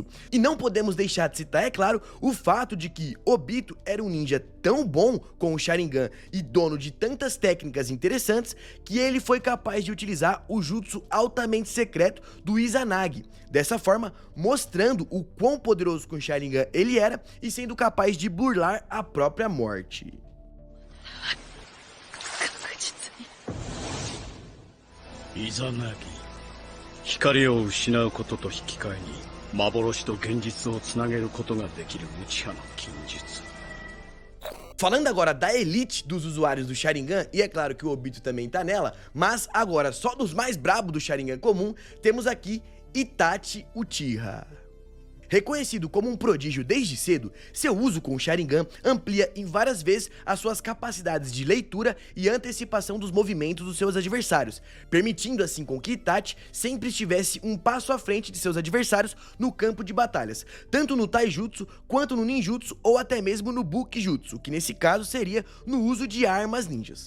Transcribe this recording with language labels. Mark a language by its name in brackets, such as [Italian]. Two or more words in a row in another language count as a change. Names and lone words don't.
[Portuguese] E não podemos deixar de citar, é claro, o fato de que Obito era um ninja tão bom com o Sharingan e dono de tantas técnicas interessantes que ele foi capaz de utilizar o jutsu altamente secreto do Izanagi, dessa forma mostrando o quão poderoso com o Sharingan ele era e sendo capaz de burlar a própria morte. Izanagi. [Japanese] 光を失うことと引き換えに幻と現実をつなげることができるウチハの禁術。 [Portuguese] Falando agora da elite dos usuários do Sharingan, e é claro que o Obito também tá nela, mas agora só dos mais brabos do Sharingan comum, temos aqui Itachi Uchiha. Reconhecido como um prodígio desde cedo, seu uso com o Sharingan amplia em várias vezes as suas capacidades de leitura e antecipação dos movimentos dos seus adversários, permitindo assim com que Itachi sempre estivesse um passo à frente de seus adversários no campo de batalhas, tanto no Taijutsu quanto no Ninjutsu ou até mesmo no Bukijutsu, que nesse caso seria no uso de armas ninjas.